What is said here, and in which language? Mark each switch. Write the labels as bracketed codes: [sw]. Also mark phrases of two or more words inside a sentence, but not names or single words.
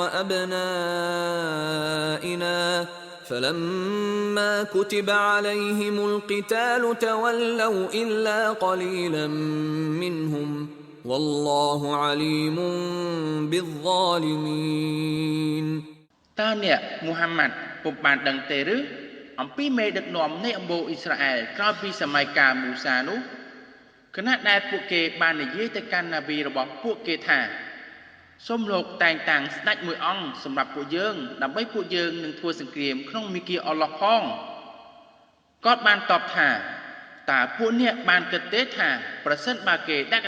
[ar] وأبنائنا فلما كتب عليهم القتال تولوا إلا قليلا منهم والله عليم بالظالمين [km] តើអ្នកមូហាម៉ាត់ពុំបានដឹងទេឬអំពីមេដឹកនាំនៃអំបូរអ៊ីស្រាអែលក្រោយពីសម័យកាលមូសានោះគណៈដែលពួកគេបាននិយាយទៅកាន់ណាប៊ីរបស់ពួកគេថាសូមលោកតែ ងតាំងស្ដេចមួយអង្គសម្រាប់ពួកយើងដើម្បីពួកយើងនឹងធ្វើសង្គ្រាមក្នុងមាគ៌ាអល់ឡោះផងគាត់បានតបថាតើពួកអ្នកបានគិតទេថាប្រសិនបើគេដាក់កា